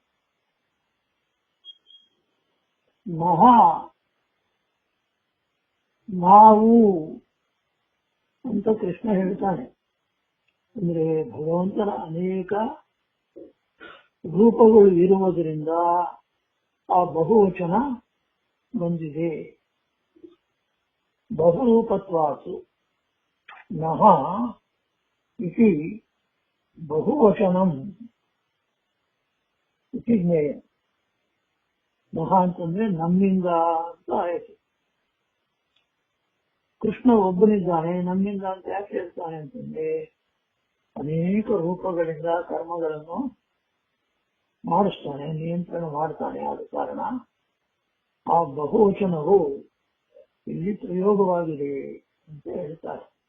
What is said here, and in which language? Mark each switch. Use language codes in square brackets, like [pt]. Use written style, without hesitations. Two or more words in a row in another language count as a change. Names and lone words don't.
[kn] ನಹ ನಾವು ಅಂತ ಕೃಷ್ಣ ಹೇಳ್ತಾನೆ. ಅಂದ್ರೆ ಭಗವಂತನ ಅನೇಕ ರೂಪಗಳು ಇರುವುದರಿಂದ ಆ ಬಹುವಚನ ಬಂದಿದೆ. [sa] ಬಹುರೂಪತ್ವಾತು ನಹ ಇತಿ ಬಹುವಚನಂ ಇತಿ ಜ್ಞೇಯ. [kn] ನಹ ಅಂತಂದ್ರೆ ನಮ್ಮಿಂದ ಅಂತ ಆಯ್ತು. ಕೃಷ್ಣ ಒಬ್ಬನಿದ್ದಾನೆ, ನಮ್ಮಿಂದ ಅಂತ ಯಾಕೆ ಹೇಳ್ತಾನೆ ಅಂತಂದ್ರೆ ಅನೇಕ ರೂಪಗಳಿಂದ ಕರ್ಮಗಳನ್ನು ಮಾಡಿಸ್ತಾನೆ, ನಿಯಂತ್ರಣ ಮಾಡ್ತಾನೆ. ಆದ ಕಾರಣ ಆ ಬಹುವಚನವು ಇಲ್ಲಿ ಪ್ರಯೋಗವಾಗಿದೆ ಅಂತ ಹೇಳ್ತಾರೆ.